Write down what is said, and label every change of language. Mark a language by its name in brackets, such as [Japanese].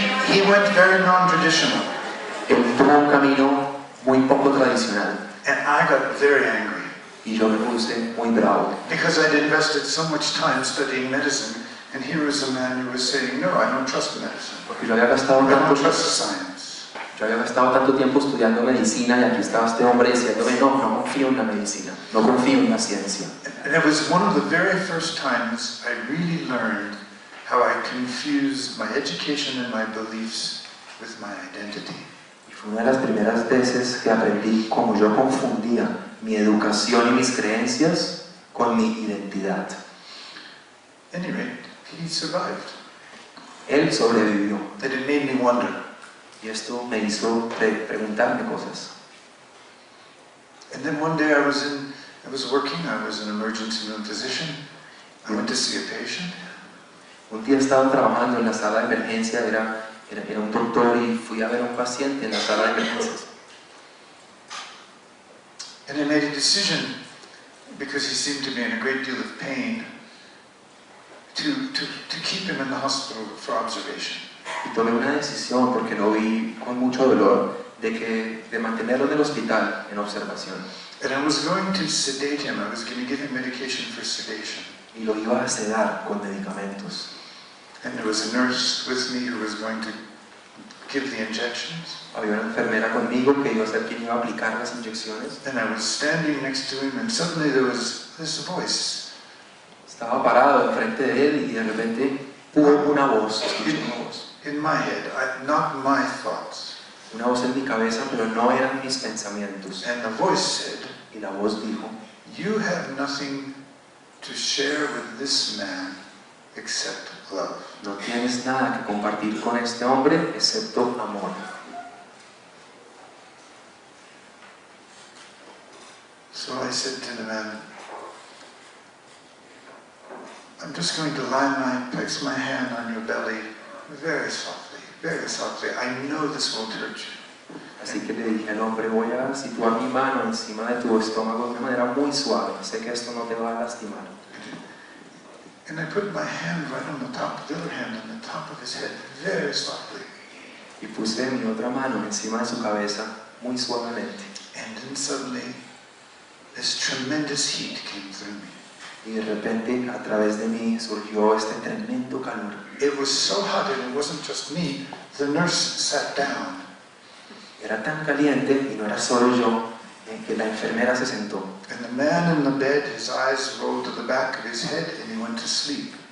[English] He went very non-traditional. [Spanish] Él tuvo un camino muy poco tradicional. [English] And I got very angry. [Spanish] Y yo me puse muy bravo. [English] Because I'd invested so much time studying medicine, and here was a man who was saying, no, I don't trust medicine. [Spanish] Porque yo había gastado [English] I [Spanish] tanto [English] don't trust science. [Spanish] Yo había gastado tanto tiempo estudiando medicina y aquí estaba este hombre diciéndome no confío en la medicina, no confío en la ciencia. [English] And it was one of the very first times I really learned how I confused my education and my beliefs with my identity. [Spanish] Y fue una de las primeras veces que aprendí cómo yo confundía mi educación y mis creencias con mi identidad. [English] At any rate, he survived. [Spanish] Él sobrevivió. [English] And it made me wonder. [Spanish] Y esto me hizo preguntarme cosas. [English] And then one day I was working, I was an emergency room physician. I went to see a patient. [Spanish] Un día estaba trabajando en la sala de emergencia, era un doctor y fui a ver a un paciente en la sala de emergencias. [English] And I made a decision, because he seemed to be in a great deal of pain, to keep him in the hospital for observation. [Spanish] Y tomé una decisión porque lo vi con mucho dolor de mantenerlo en el hospital en observación. [English] And I was going to sedate him. I was going to give him medication for sedation. [Spanish] Y lo iba a sedar con medicamentos. [English] And there was a nurse with me who was going to give the injections. [Spanish] Había una enfermera conmigo que iba a ser quien iba a aplicar las inyecciones. [English] And I was standing next to him, and suddenly there was this voice. [Spanish] Estaba parado enfrente de él y de repente hubo una voz, escuché una voz. [English] In my head, not my thoughts. [Spanish] Una voz en mi cabeza, pero no eran mis pensamientos. [English] And the voice said, [Spanish] Y la voz dijo, [English] you have nothing to share with this man except love. [Spanish] no tienes nada que compartir con este hombre excepto amor. [English] So I said to the man, I'm just going to place my hand on your belly very softly, very softly. I know this won't hurt you. [Spanish] Así que le dije al hombre, voy a situar mi mano encima de tu estómago de una manera muy suave. Sé que esto no te va a lastimar. [English] And I put my hand right on the other hand on the top of his head, very softly. [Spanish] Y puse mi otra mano encima de su cabeza muy suavemente. [English] And then suddenly, this tremendous heat came through me. [Spanish] Y de repente, a través de mí surgió este tremendo calor. [English] It was so hot, and it wasn't just me. The nurse sat down. [Spanish] Era tan caliente, y no era solo yo, que la enfermera se sentó. [English] And the man in the bed, his eyes rolled to the back of his head, and he went to sleep.